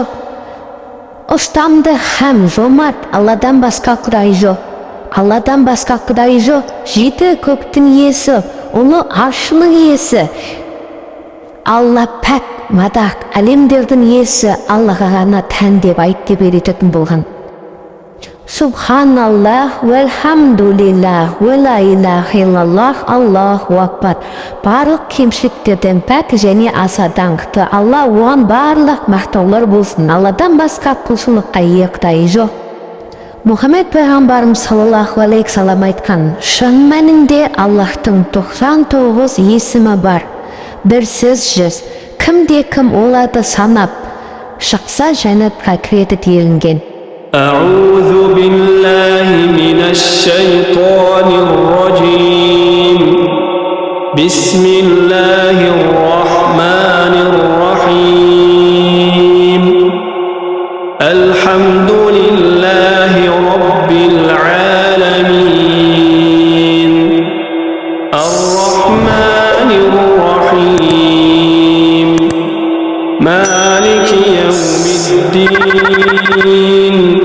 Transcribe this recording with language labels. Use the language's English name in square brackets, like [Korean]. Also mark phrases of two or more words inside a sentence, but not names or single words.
[Kazakh] Ұстамды һәм жомарт, Алладан басқа құдай жоқ. Алладан басқа құдай жоқ. Жеті көктің иесі, ұлы аршының иесі. Алла пәк, мадақ, әлемдердің иесі Аллаға ғана тән деп айт деп үйрететін болған. [Arabic] سبحان الله والحمد لله ولا إله إلا الله الله أكبر. [Kazakh] Барлық кемшіліктерден пәк және аса даңқты. Алла оған барлық мақтаулар болсын. Алладан басқа құлшылыққа ие құдай жоқ. Мұхаммед пайғамбарым [Arabic] صلى الله عليه وسلم [Kazakh] айтқан, шын мәнінде Аллахтың 99 есімі бар. Бірсіз жүз, кім оларды санап шықса жәннатқа кіреді делінген. [Arabic] أعوذ بالله من الشيطان الرجيم بسم الله الرحمن الرحيم الحمد لله رب العالمين الرحمن الرحيم مالك يوم الدين